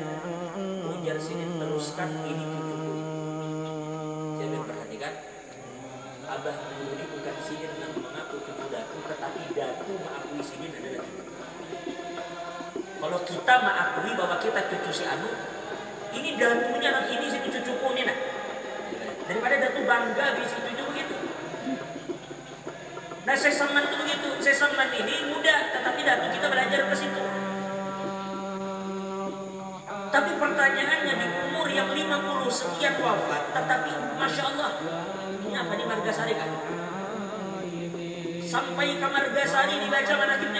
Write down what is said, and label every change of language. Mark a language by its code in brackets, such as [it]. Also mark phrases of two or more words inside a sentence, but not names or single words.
[id] Ujar Sidin, teruskan, ini cucuku. Saya perhatikan, Abah Guru ini bukan Sidin yang mengaku cucu Datu, tetapi Datu mengakui Sidin adalah cucu. Kalau kita mengakui bahwa kita cucu si Anu, ini Datunya, ini si cucuku ini nah. Daripada Datu bangga bisa cucu begitu. Nah, Saman itu begitu. Saman ini muda, tetapi Datu kita belajar ke situ. Tapi pertanyaannya di umur yang 50 sekian wafat, tetapi [ar] ما شاء الله, [id] ini apa di Margasari kan? Sampai ke Margasari dibaca manakibnya.